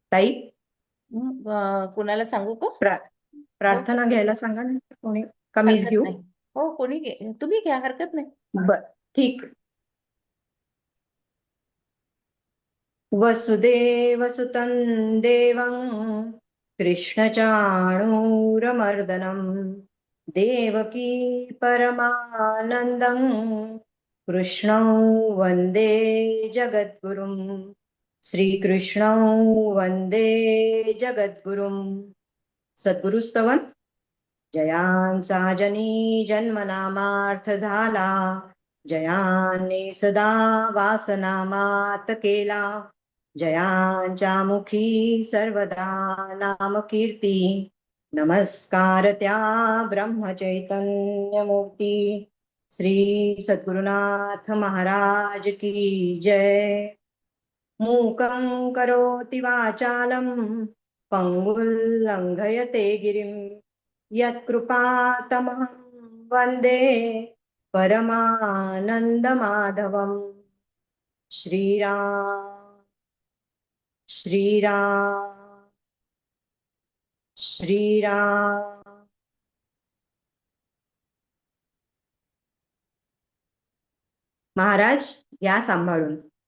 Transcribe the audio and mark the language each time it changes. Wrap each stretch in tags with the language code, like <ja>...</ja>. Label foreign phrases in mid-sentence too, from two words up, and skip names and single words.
<mr>ताई कुणाला सांगू का? हो प्रार्थना घ्यायला सांगा ना कोणी, का मीच हरकत घेऊ? नाही. हो तुम्ही घ्या, हरकत नाही. बर, ठीक.</mr> <sa>वसुदेवसुतं देवं कृष्णचाणूरमर्दनं देवकी परमानन्दं कृष्णं वन्दे जगद्गुरुं। श्रीकृष्णं वन्दे जगद्गुरुं।</sa> <mr>सद्गुरुस्तवन. जयांचा जनी जन्मनामार्थ झाला, जयांनी सदा वासनामात केला, जयांच्या मुखी सर्वदा नाम कीर्ती। नमस्कार त्या ब्रह्मचैतन्यमूर्ती श्री सद्गुरुनाथ</mr> <hi>महाराज की जय।</hi> <sa>मूकं करोति वाचालं पंगुं लंघयते गिरिं, यत्कृपातमहं वन्दे परमानन्दमाधवम्। श्रीराम श्रीराम श्रीराम।</sa> <mr>महाराज या सांभाळून।</mr>